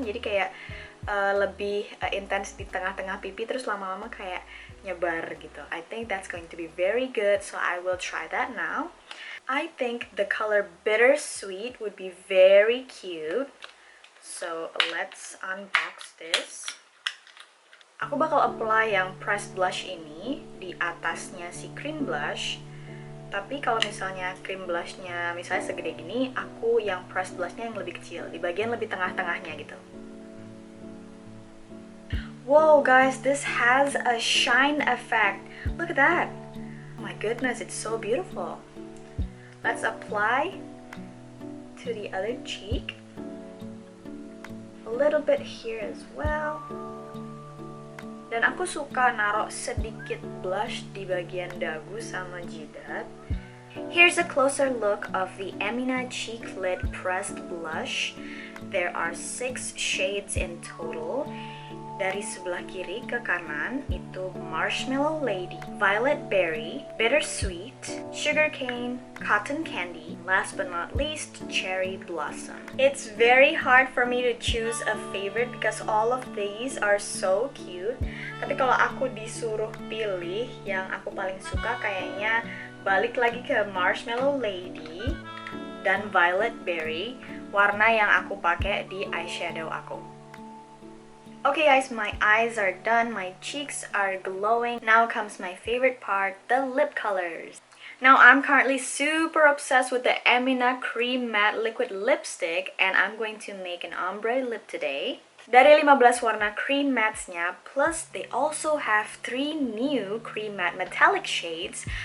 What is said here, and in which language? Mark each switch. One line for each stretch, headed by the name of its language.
Indonesian: Jadi kayak lebih intens di tengah-tengah pipi terus lama-lama kayak nyebar gitu.
English: I think that's going to be very good, so I will try that now. I think the color Bittersweet would be very cute. So let's unbox this.
Indonesian: Aku bakal apply yang pressed blush ini di atasnya si cream blush. Tapi kalau misalnya cream blushnya misalnya segede gini, aku yang pressed blushnya yang lebih kecil, di bagian lebih tengah-tengahnya gitu.
English: Whoa guys, this has a shine effect. Look at that. Oh my goodness, it's so beautiful. Let's apply to the other cheek. A little bit here as well.
Indonesian: Dan aku suka naruh sedikit blush di bagian dagu sama jidat.
English: Here's a closer look of the Emina Cheeklit Pressed Blush. There are 6 shades in total.
Indonesian: Dari sebelah kiri ke kanan itu Marshmallow Lady, Violet Berry, Bittersweet, Sugarcane, Cotton Candy,
English: last but not least,
Indonesian: Cherry Blossom.
English: It's very hard for me to choose a favorite because all of these are so cute.
Indonesian: Tapi kalau aku disuruh pilih yang aku paling suka, kayaknya balik lagi ke Marshmallow Lady dan Violet Berry, warna yang aku pakai di eyeshadow aku.
English: Okay guys, my eyes are done, my cheeks are glowing. Now comes my favorite part, the lip colors. Now I'm currently super obsessed with the Emina Cream Matte Liquid Lipstick and I'm going to make an ombre lip today.
Indonesian: Dari 15 warna cream mattes-nya,
English: plus they also have 3 new cream matte metallic shades.